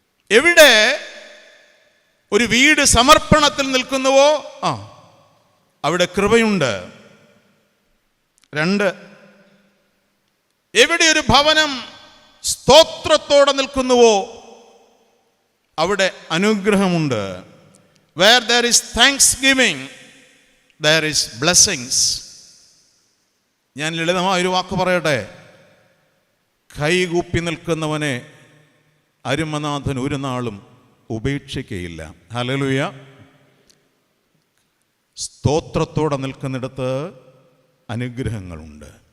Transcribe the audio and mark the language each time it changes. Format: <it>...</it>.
<ml>എവിടെ ഒരു വീട് സമർപ്പണത്തിൽ നിൽക്കുന്നുവോ അവിടെ കൃപയുണ്ട്. 2, എവിടെ ഒരു ഭവനം സ്തോത്രത്തോടെ നിൽക്കുന്നുവോ അവിടെ അനുഗ്രഹമുണ്ട്.</ml> <en>Where there is thanksgiving, there is blessings.</en> <ml>ഞാൻ ലളിതമായൊരു വാക്ക് പറയട്ടെ. കൈകൂപ്പി നിൽക്കുന്നവനെ അരുമനാഥൻ ഒരു നാളും ഉപേക്ഷിക്കുകയില്ല. ഹല്ലേലൂയ. സ്തോത്രത്തോടെ നിൽക്കുന്നിടത്ത് അനുഗ്രഹങ്ങളുണ്ട്.</ml>